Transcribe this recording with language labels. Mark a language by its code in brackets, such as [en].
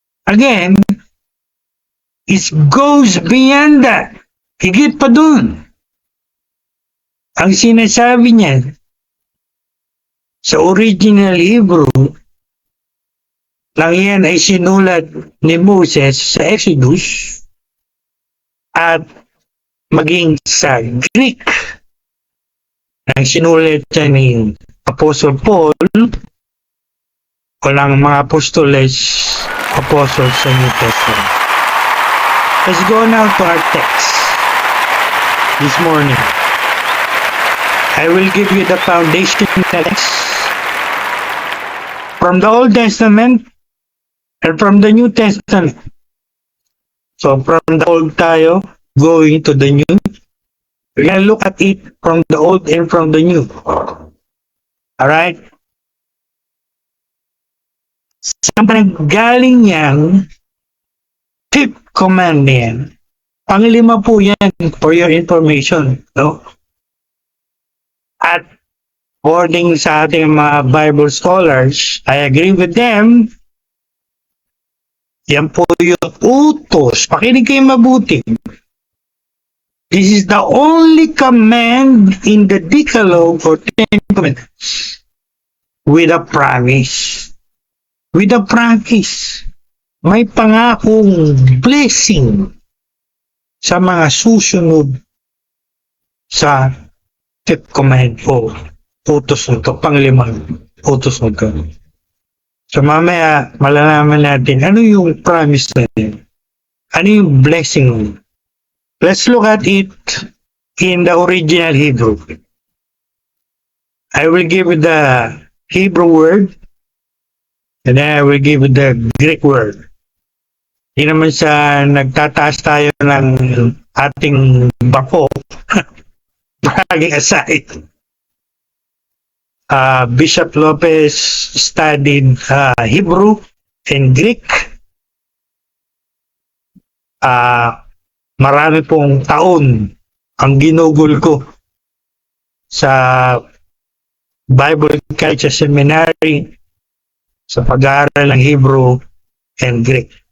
[en] Again, it goes beyond that. [tl] Higit pa dun. Ang sinasabi niya sa original Hebrew, lang yan ay sinulat ni Moses sa Exodus at maging sa Greek ang sinulat siya ni Apostle Paul o lang mga apostoles, apostles sa New Testament. [en] Let's go now to our text this morning. I will give you the foundation text from the Old Testament and from the New Testament. So from the Old tayo, going to the New. We're going to look at it from the Old and from the New. Alright? [tl] Saan pa nanggaling yan? Fifth command yan. Panglima po yan [en] for your information. [tl] No? At according sa ating mga Bible scholars, [en] I agree with them. [tl] Yan po yung utos. Pakinig kayo mabuti. [en] This is the only command in the Decalogue or Ten Commandments with a promise. With a promise. [tl] May pangakong blessing sa mga susunod sa fifth command o utos nito, panglimang utos nito. So mamaya malalaman natin ano yung promise na yun. Ano yung blessing. [en] Let's look at it in the original Hebrew. I will give you the Hebrew word and then I will give you the Greek word. [tl] Hindi naman sa nagtataas tayo ng ating bako. [en] Bragging aside. Bishop Lopez studied Hebrew and Greek. [tl] Marami pong taon ang ginugol ko sa Bible Culture Seminary sa pag-aaral ng Hebrew and Greek.